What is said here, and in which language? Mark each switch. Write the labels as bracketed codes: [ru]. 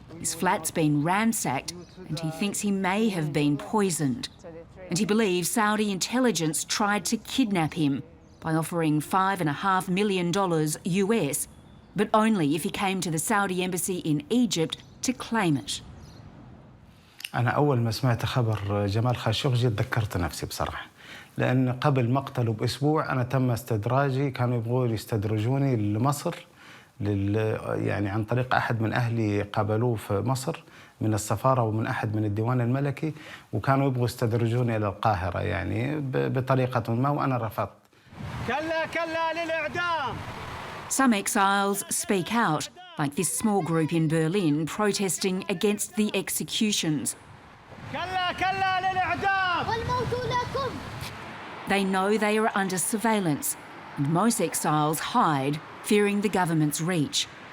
[en] His flat's been ransacked and he thinks he may have been poisoned. And he believes Saudi intelligence tried to kidnap him by offering $5.5 million US, but only if he came to the Saudi embassy in Egypt to claim it. [ar] أنا أول ما سمعت خبر جمال خاشقجي تذكرت نفسي بصراحة، لأن قبل مقتله بأسبوع أنا تم استدراجي، كانوا يبغوا يستدرجوني لمصر يعني عن طريق أحد من أهلي قابلوه في مصر من السفارة ومن أحد من الديوان الملكي، وكانوا يبغوا يستدرجوني إلى القاهرة يعني بطريقة ما، وأنا رفضت. كلا للإعدام. [en] Some exiles speak out, like this small group in Berlin protesting against the executions. [ar] كلا للإعدام. والموت لكم. [en] They know they are under surveillance, and most exiles hide, fearing the government's reach.